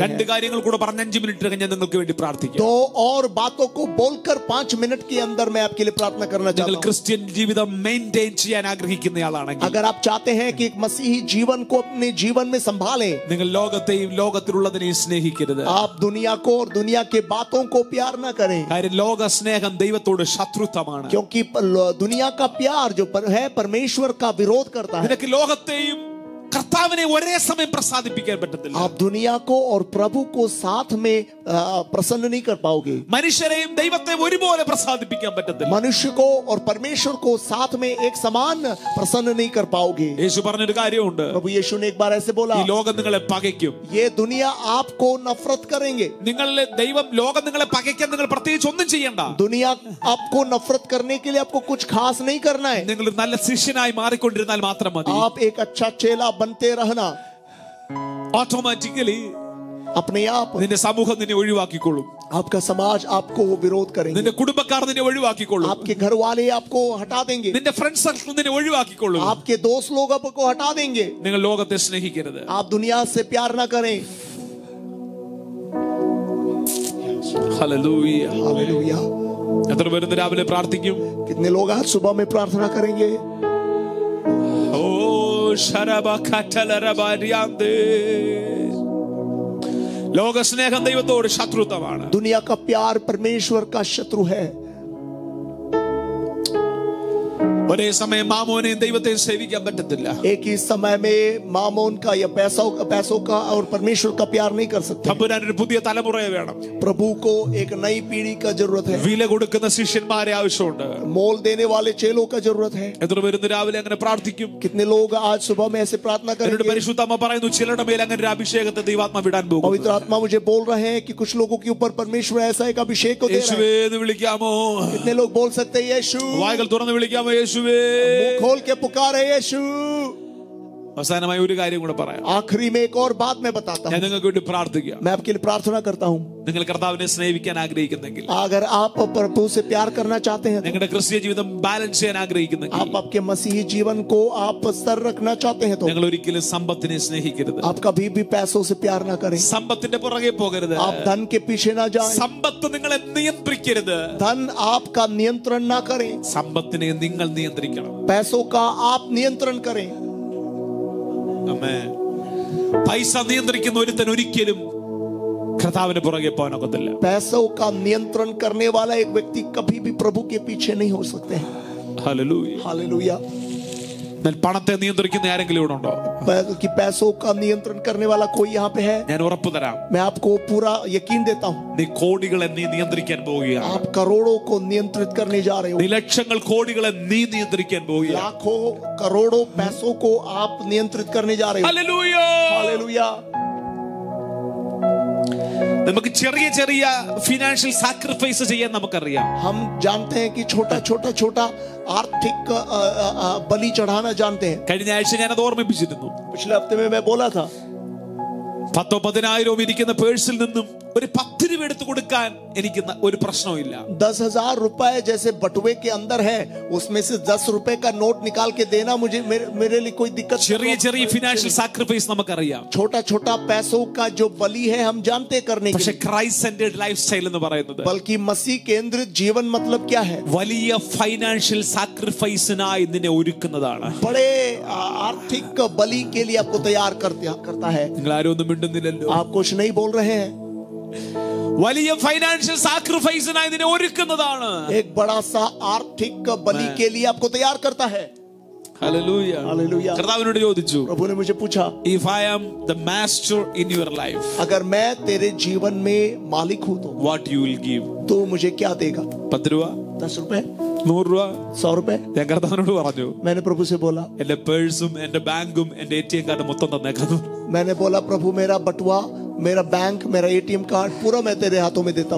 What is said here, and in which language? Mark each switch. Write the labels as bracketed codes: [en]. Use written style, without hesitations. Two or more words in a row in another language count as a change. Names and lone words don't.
[ml] രണ്ട് കാര്യങ്ങൾ കൂടെ പറഞ്ഞ് 5 മിനിറ്റ് കഴിഞ്ഞ് നിങ്ങൾക്ക് വേണ്ടി പ്രാർത്ഥിക്കാം. [hi] दो और बातों को बोलकर 5 मिनट के अंदर मैं आपके लिए प्रार्थना करना चाहता हूं. [ml] ക്രിസ്ത്യൻ ജീവിതം മെയിൻറ്റെയിൻ ചെയ്യാൻ ആഗ്രഹിക്കുന്നയാളാണെങ്കിൽ, [hi] अगर आप चाहते हैं कि एक मसीही जीवन को अपने जीवन में संभालें, [ml] നിങ്ങൾ ലോകത്തെയും ലോകത്തിലുള്ളതിനെയും സ്നേഹിക്കരുത്. [hi] आप दुनिया को और दुनिया के बातों लोगों को प्यार न करें, [ml] കാര്യം ലോക സ്നേഹം ദൈവത്തോട് ശത്രുത്വമാണ്. [hi] क्योंकि दुनिया का प्यार जो है परमेश्वर का विरोध करता है. [ml] നിനക്ക് ലോകത്തെയും കർത്താവിനെ ഒരേ സമയം പ്രസാദിപ്പിക്കാൻ പറ്റത്തില്ല. [hi] आप दुनिया को और प्रभु को साथ में प्रसन्न नहीं कर पाओगे. [ml] മനുഷ്യരെയും ദൈവത്തെയും ഒരുപോലെ പ്രസാദിപ്പിക്കാൻ പറ്റത്തില്ല. [hi] मनुष्य को और परमेश्वर को साथ में एक समान प्रसन्न नहीं कर पाओगे. [ml] യേശു പറഞ്ഞൊരു കാര്യമുണ്ട്. [hi] प्रभु यीशु ने एक बार ऐसे बोला, [ml] ഈ ലോകം നിങ്ങളെ പകയ്ക്കും. [hi] ये दुनिया आपको नफरत करेंगे. [ml] നിങ്ങളെ ദൈവം ലോകം നിങ്ങളെ പകയ്ക്കാൻ നിങ്ങൾ പ്രത്യേകിച്ച് ഒന്നും ചെയ്യണ്ട. [hi] दुनिया आपको नफरत करने के लिए आपको कुछ खास नहीं करना है. [ml] നിങ്ങൾ നല്ല ശിഷ്യനായി മാറിക്കൊണ്ടിരുന്നാൽ മാത്രം മതി. [hi] आप एक अच्छा चेला बनते रहना. [ml] ഓട്ടോമാറ്റിക്കലി [hi] अपने आप [ml] നിന്റെ സമൂഹം നിന്നെ ഒഴിവാക്കിക്കൊള്ളും. [hi] आपका समाज आपको विरोध करेंगे. [ml] നിന്റെ കുടുംബക്കാർ നിന്നെ ഒഴിവാക്കിക്കൊള്ളും. [hi] आपके घर वाले आपको हटा देंगे. [ml] നിന്റെ [en] friend circle [ml] നിന്നെ ഒഴിവാക്കിക്കൊള്ളും. [hi] आपके दोस्त लोग आपको हटा देंगे. [ml] നിങ്ങൾ ലോകത്തെ സ്നേഹിക്കരുത്. [hi] आप दुनिया से प्यार ना करें. [ml] ഹല്ലേലൂയ. [hi] हालेलुया. [ml] എത്ര പേര് ഇന്ന് രാവിലെ പ്രാർത്ഥിക്കും? [hi] कितने लोग आज सुबह में प्रार्थना करेंगे? ഓ ശരബകതലരബരിയാന്ദേ. [ml] ലോക സ്നേഹം ദൈവത്തോട് ശത്രുത്വമാണ്. [hi] दुनिया का प्यार परमेश्वर का शत्रु है. [ml] ഒരേ സമയം മാമോനെയും ദൈവത്തെയും സേവിക്കാൻ പറ്റത്തില്ല. [hi] एक ही समय में मामोन का या पैसों का और परमेश्वर का प्यार नहीं कर सकते. [ml] തമ്പുരാൻ ഒരു പുതിയ തലമുറയെ വേണം. [hi] प्रभु को एक नई पीढ़ी का जरूरत है. [ml] വില കൊടുക്കുന്ന ശിഷ്യന്മാരെ ആവശ്യമുണ്ട്. [hi] मोल देने वाले चेलों का जरूरत है. [ml] എത്ര പേര് ഇന്ന് രാവിലെ അങ്ങനെ പ്രാർത്ഥിക്കും? [hi] कितने लोग आज सुबह में ऐसे प्रार्थना [ml] എന്നോട് [hi] करेंगे? [ml] പരിശുദ്ധാത്മ പറയുന്നു ചിലരുടെ മേൽ അങ്ങനെ ഒരു അഭിഷേകത്തെ ദൈവാത്മ വിടാൻ പോകും. [hi] पवित्र आत्मा मुझे बोल रहे हैं कि कुछ लोगों के ऊपर परमेश्वर ऐसा एक अभिषेक को दे रहा है. [ml] യേശുവേ എന്ന് വിളിക്കാമോ? [hi] कितने लोग बोल सकते हैं यीशु? [ml] വായ്കൾ തുറന്ന് വിളിക്കാമോ? യേശുവേ. [hi] मुंह खोल के पुकारे यीशु. [ml] അവസാനമായി ഒരു കാര്യം കൂടെ പറയാം. [hi] आखिरी में एक और बात मैं बताता [ml] ഞാൻ [hi] हूँ. [ml] നിങ്ങൾക്ക് വേണ്ടി പ്രാർത്ഥിക്കാം. [hi] मैं आपके लिए प्रार्थना करता हूँ. [ml] നിങ്ങൾ കർത്താവിനെ സ്നേഹിക്കാൻ ആഗ്രഹിക്കുന്നെങ്കിൽ, [hi] अगर आप प्रभु से प्यार करना चाहते हैं, [ml] നിങ്ങളുടെ ക്രിസ്തീയ ജീവിതം ബാലൻസ് ചെയ്യാൻ ആഗ്രഹിക്കുന്നെങ്കിൽ, [hi] आप आपके मसीही जीवन को आप स्तर रखना चाहते हैं, तो [ml] നിങ്ങൾ ഒരിക്കലും സമ്പത്തിനെ സ്നേഹിക്കരുത്. [hi] आप कभी भी पैसों से प्यार ना करें. [ml] സമ്പത്തിന്റെ പുറകെ പോകരുത്. [hi] आप धन के पीछे ना जाएं. [ml] സമ്പത്ത് നിങ്ങളെ നിയന്ത്രിക്കരുത്. [hi] धन आपका नियंत्रण ना करें. [ml] സമ്പത്തിനെ നിങ്ങൾ നിയന്ത്രിക്കണം. [hi] पैसों का आप नियंत्रण करें. [ml] ആമേൻ. പൈസ നിയന്ത്രിക്കുന്ന ഒരുത്തൻ ഒരിക്കലും കർത്താവിന് പുറകെ പോകാനൊക്കത്തില്ല. [hi] पैसों का नियंत्रण करने वाला एक व्यक्ति कभी भी प्रभु के पीछे नहीं हो सकते हैं. [ml] ഹല്ലേലൂയ. [hi] हालेलुया. [ml] എന്നാൽ പണത്തെ നിയന്ത്രിക്കുന്ന ആരെങ്കിലും ഇവിടെ ഉണ്ടോ? [hi] कि पैसों का नियंत्रण करने वाला कोई यहाँ पे है? [ml] ഞാൻ ഉറപ്പ് തരാം, [hi] मैं आपको पूरा यकीन देता हूँ. [ml] നീ കോടികളെ നീ നിയന്ത്രിക്കാൻ പോവുകയാണ്. [hi] आप करोड़ों को नियंत्रित करने जा रहे हो. [ml] നീ ലക്ഷങ്ങൾ കോടികളെ നീ നിയന്ത്രിക്കാൻ പോവുകയാണ്. [hi] लाखों करोड़ों पैसों को आप नियंत्रित करने जा रहे हो. [ml] ഹല്ലേലൂയ. [hi] हालेलुया. [ml] നമുക്ക് ചെറിയ ചെറിയ [en] financial sacrifice [ml] ചെയ്യാൻ നമുക്കറിയാം. [hi] हम जानते हैं कि छोटा आर्थिक बलि चढ़ाना जानते हैं. [ml] കഴിഞ്ഞ आഴ്ച ഞാൻ അത് ഓർമ്മിപ്പിച്ചിരുന്നു. [hi] पिछले हफ्ते में मैं बोला था, [ml] 10,000-10,000 ഇരിക്കുന്ന പേഴ്സിൽ നിന്നും ഒരു 10 രൂപ എടുത്തു കൊടുക്കാൻ എനിക്ക് ഒരു പ്രശ്നവുമില്ല. [hi] 10,000 रुपए जैसे बटुए के अंदर है, उसमें से 10 रुपए का नोट निकाल के देना मुझे मेरे लिए कोई दिक्कत. [ml] ചെറിയ ചെറിയ [en] financial sacrifice [ml] നമുക്കറിയാം. [hi] छोटा पैसों का जो बलि है हम जानते करने के [ml] പക്ഷെ [hi] लिए. [en] Christ centered life style [ml] എന്ന് പറയുന്നത് [hi] बल्कि मसीह केंद्रित जीवन मतलब क्या है? [ml] വലിയ [en] financial sacrificeനായി [ml] നിന്നെ ഒരുക്കുന്നതാണ്. [hi] बड़े आर्थिक बलि के लिए आपको तैयार करता है. [ml] നിങ്ങൾ ആരും ഒന്നും മിണ്ടുന്നില്ലല്ലോ. [hi] आप कुछ नहीं बोल रहे हैं. [ml] വലിയ [en] financial sacrificeനായി [ml] നിന്നെ ഒരുക്കുന്നതാണ്. [hi] एक बड़ा सा आर्थिक बलि के लिए आपको तैयार करता है. [ml] ഹല്ലേലൂയ. [hi] हालेलुया. [ml] കർത്താവിനോട് ചോദിച്ചു, [hi] प्रभु ने मुझे पूछा, [en] if I am the master in your life, [hi] अगर मैं तेरे जीवन में मालिक हूं तो [en] what you will give? [hi] तो मुझे क्या देगा? [ml] 10 രൂപ, [hi] 10 रुपए, [ml] 100 രൂപ? [hi] 100 रुपए? [ml] ഞാൻ കർത്താവിനോട് പറഞ്ഞു, [hi] मैंने प्रभु से बोला, [ml] എന്റെ പേഴ്സും എന്റെ ബാങ്കും എന്റെ [en] ATM card [ml] മൊത്തം തന്നേക്കുന്നു. [hi] मैंने बोला प्रभु मेरा बटुआ, मेरा बैंक, मेरा [en] ATM card [hi] पूरा मैं तेरे हाथों में देता हूं.